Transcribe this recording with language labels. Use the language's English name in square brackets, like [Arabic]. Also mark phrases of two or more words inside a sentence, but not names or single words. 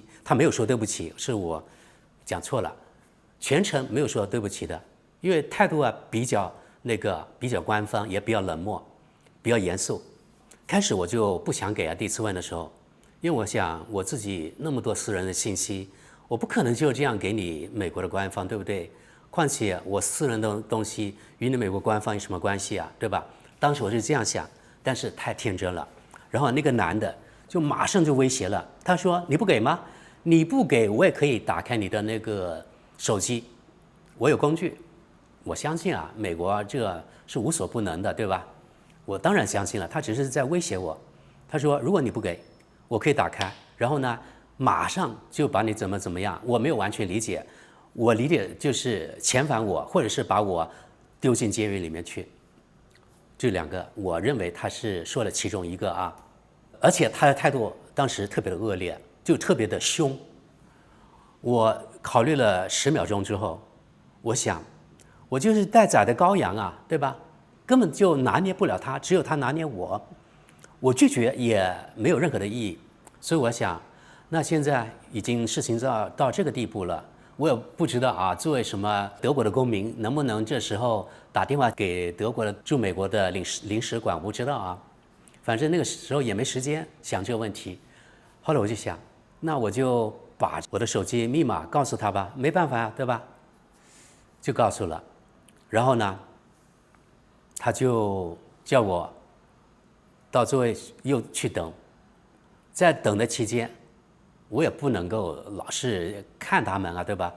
[Chinese] 他沒有說對不起，是我講錯了，全程沒有說對不起的，因為態度啊比較官方，也比較冷漠，比較嚴肅。開始我就不想給啊，第一次問的時候，因為我想我自己那麼多私人的信息，我不可能就這樣給你美國的官方，對不對？況且我私人的東西與你美國官方有什麼關係啊，對吧？當時我是這樣想，但是太天真了。然後那個男的就馬上就威脅了，他說：“你不給嗎？你不給，我也可以打開你的那個手機，我有工具。” 我相信啊，美國這是無所不能的，对吧？我當然相信了，他只是在威脅我。他說：“如果你不給，我可以打開，然后呢，馬上就把你怎麼樣。” 我沒有完全理解，我理解就是遣返我，或者是把我丟進監獄裡面去。這2個，我認為他是說了其中一個啊，而且他的態度當時特別的惡劣，就特別的兇。我考慮了10秒鐘之後，我想，我就是待宰的羔羊啊，對吧？根本就拿捏不了他，只有他拿捏我。我拒絕也沒有任何的意義，所以我想，那現在已經事情到這個地步了，我也不知道啊，作為什麼德國的公民，能不能這時候打電話給德國的駐美國的領事館，我不知道啊。反正那個時候也沒時間想這個問題。後來我就想，那我就把我的手機密碼告訴他吧，沒辦法呀，對吧？就告訴了，然後呢，他就叫我到座位又去等，在等的期間，我也不能夠老是看他們啊，对吧？